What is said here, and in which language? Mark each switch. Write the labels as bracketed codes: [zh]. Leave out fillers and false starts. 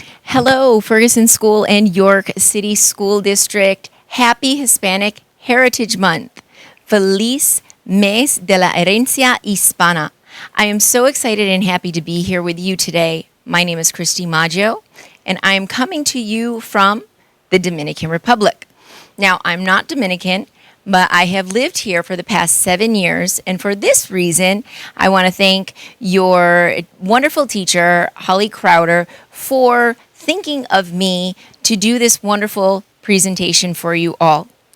[en] Hello, Ferguson School and York City School District. Happy Hispanic Heritage Month. [es] Feliz Mes de la Herencia Hispana. [en] I am so excited and happy to be here with you today. My name is Christy Maggio, and I am coming to you from the Dominican Republic. Now, I'm not Dominican, but I have lived here for the past 7 years, and for this reason, I want to thank your wonderful teacher, Holly Crowder, for thinking of me to do this wonderful presentation for you all.